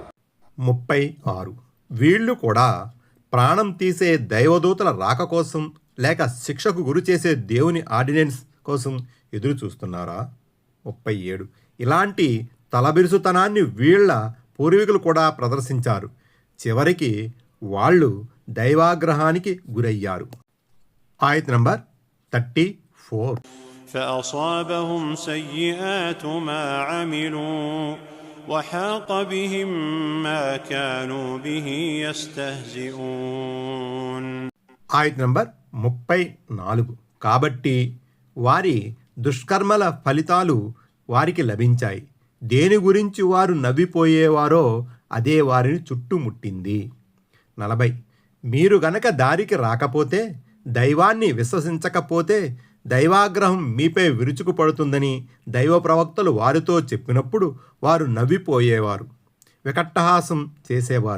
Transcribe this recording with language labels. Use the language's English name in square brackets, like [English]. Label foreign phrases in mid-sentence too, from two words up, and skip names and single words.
[Telugu] 36 వీళ్ళు కూడా ప్రాణం తీసే దైవదూతల రాక కోసం లేక శిక్షకు గురి చేసే దేవుని ఆర్డినెన్స్ కోసం ఎదురు చూస్తున్నారా? 37 ఇలాంటి తలబిరుసుతనాన్ని వీళ్ళ పూర్వీకులు కూడా ప్రదర్శించారు. చివరికి వాళ్ళు దైవాగ్రహానికి గురయ్యారు. ఆయత నంబర్ 34 [Arabic] فأصابهم سيئات ما عملوا وحاق بهم ما كانوا به يستهزئون. [Telugu] ఆయత నంబర్ 34 కాబట్టి వారి దుష్కర్మల ఫలితాలు వారికి లభించాయి. దేని గురించి వారు నవ్విపోయేవారో అదే వారిని చుట్టుముట్టింది. 40 మీరు గనక దారికి రాకపోతే, దైవాన్ని విశ్వసించకపోతే దైవాగ్రహం మీపై విరుచుకుపడుతుందని దైవ ప్రవక్తలు వారితో చెప్పినప్పుడు వారు నవ్విపోయేవారు, వికట్టహాసం చేసేవారు.